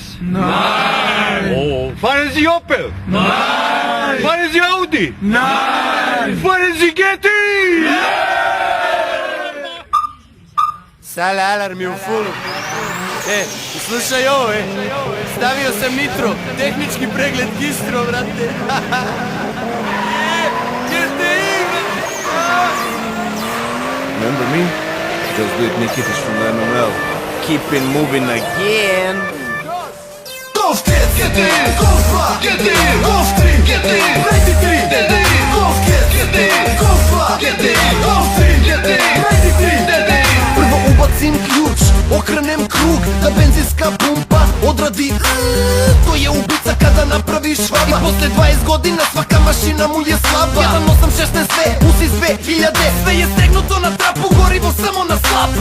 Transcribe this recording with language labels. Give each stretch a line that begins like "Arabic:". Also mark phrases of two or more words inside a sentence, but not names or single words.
German: Nein. Oh, fahren Sie Opel? Nein. Fahren Sie Audi? Nein. Fahren Sie GT?
Serbian: Sale alarm je u fulu. Slušaj ovo, stavio sam nitro, tehnički pregled gistro, brate.
English: Remember me? Just with Nikitas from MML. keep it moving again. Golf 1, get in, Golf 2, get in, Golf 3, get in, 93, get in, Golf 1, get in, Golf 2, get in, Golf 3, get in, 93, get in.
Serbian: Prvo ubacim ključ, okrenem krug, da benzinska pumpa odradi. To je ubica kada napraviš švaba. I posle 20 godina svaka mašina mu je slaba. 1.8.16 sve, usi 2000, sve je stegnuto na trapu, gorivo samo na slapu.